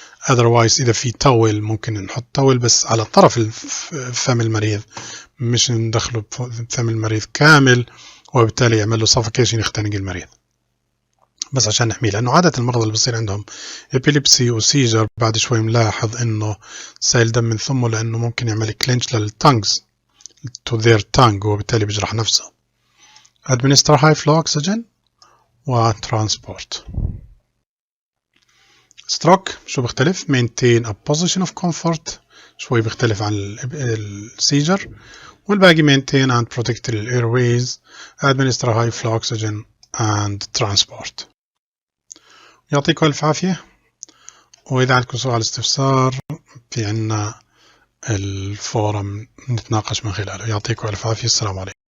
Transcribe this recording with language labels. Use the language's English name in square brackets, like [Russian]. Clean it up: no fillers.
[Arabic] otherwise اذا في تاول ممكن نحط تاول بس على طرف فم المريض، مش ندخله بفم المريض كامل وبالتالي يعمل له suffocation يختنق المريض، بس عشان نحميه. لأنه عادة المرضى اللي بصير عندهم epilepsy وسيجر بعد شوي ملاحظ إنه سائل دم من ثمه، لأنه ممكن يعمل كلينش للتانجز [English] to their tongue [Arabic] وبالتالي بيجرح نفسه. [English] administer high flow oxygen وترانسبورت. stroke [Arabic] شو بيختلف؟ [English] maintain a position of comfort، [Arabic] شوي بيختلف عن السيجر، والباقي [English] maintain and protect the airways. administer high flow oxygen and transport. [Arabic] يعطيكم ألف عافية، وإذا عندكم سؤال استفسار في عنا الفورم نتناقش من خلاله. يعطيكم ألف عافية، السلام عليكم.